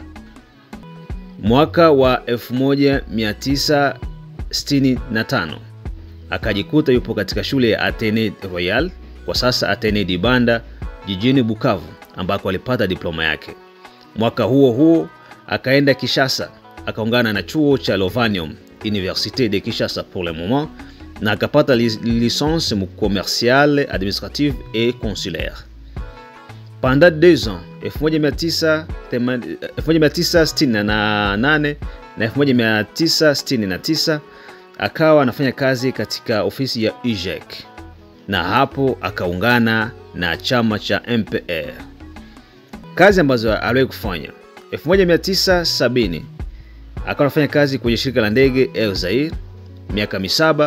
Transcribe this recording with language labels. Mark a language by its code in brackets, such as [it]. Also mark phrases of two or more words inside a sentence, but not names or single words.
[sw] Mwaka wa 1965 akajikuta yupo katika shule ya Atene Royal, kwa sasa Atene Dibanda, jijini Bukavu, ambako alipata diploma yake. Mwaka huo akaenda Kinshasa, akaungana na chuo cha Lovanium, [fr] Université de Kinshasa pour le moment, [sw] na akapata [fr] licence commerciale, administrative et consulaire. Pendant 2 ans, [sw] 1968 na 1969, akawa anafanya kazi katika ofisi ya UJEC, na hapo akaungana na chama cha MPR. Kazi ambazo aliwahi kufanya: 1970 akawa anafanya kazi kwenye shirika la ndege Air Zaire miaka 7.